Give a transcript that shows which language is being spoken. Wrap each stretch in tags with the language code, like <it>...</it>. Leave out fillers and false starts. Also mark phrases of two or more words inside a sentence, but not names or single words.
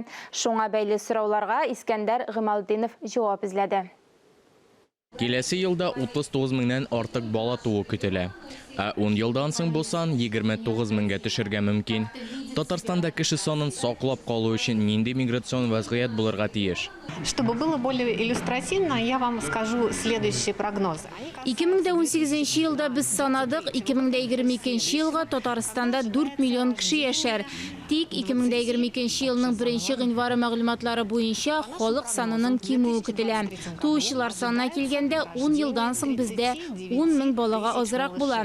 <tt>Шуңа бәйле сорауларга Искәндәр Гыймалдинов җавап эзләде. Киләсе елда 39 меңнән артык бала туу көтелә. 10 елдан соң бу сан 29 меңгә төшәргә мөмкин. Татарстанда кеше санын саклап калу өчен нинди миграцион вазгыять булырга тиеш?</tt> <ru>Чтобы было более иллюстративно, я вам скажу следующие прогнозы.</ru> <tt>2018 елда без санадык, 2022 елга Татарстанда 4 миллион кеше яшәр. Тик 2022 елның 1 гыйнвары мәгълүматлары буенча халык санының кимүе көтелә. Туучылар санына килгәндә 10 елдан соң бездә 10 мең балага азрак була.</tt>